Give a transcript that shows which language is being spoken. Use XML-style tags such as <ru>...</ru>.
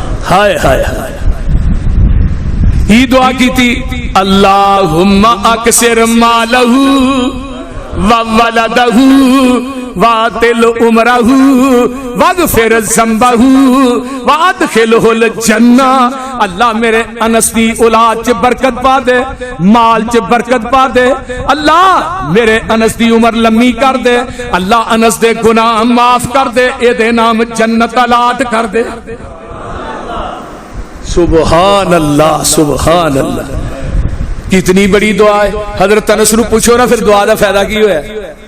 <ur>ہائے ہائے ہائے یہ دعا کی تھی</ur> <ar>اللہم اکثر مالہ وولدہ واتل عمرہ واغفر ذنبہ وادخلہ الجنہ.</ar> <pa>اللہ میرے انس دی اولاد چ برکت پا دے مال چ برکت پا دے. اللہ میرے انس دی عمر لمبی کر دے. اللہ انس دے گناہ معاف کر دے. اے دے نام جنت الاٹ کر دے.</pa> <ur>سبحان اللہ سبحان اللہ کتنی بڑی دعا ہے.</ur> <pa>حضرت انس نو پوچھو نا پھر دعا دا فائدہ کی ہوا ہے.</pa>